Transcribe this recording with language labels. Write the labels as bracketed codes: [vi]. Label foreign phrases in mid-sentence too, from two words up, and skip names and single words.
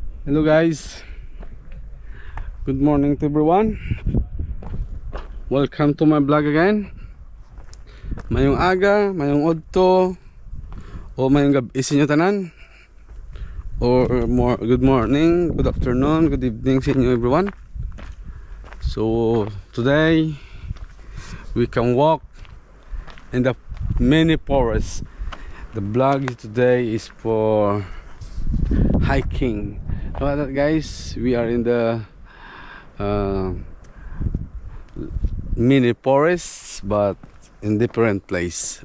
[en] Hello guys, good morning to everyone. Welcome to my vlog again. [hil] Mayong aga, mayong odto, o mayong gabi sa inyo tanan, [en] or good morning, good afternoon, good evening [hil] sa inyo [en] everyone. So today we can walk in the mini forest. The vlog today is for hiking. Look at that guys, we are in the mini forest but in different place.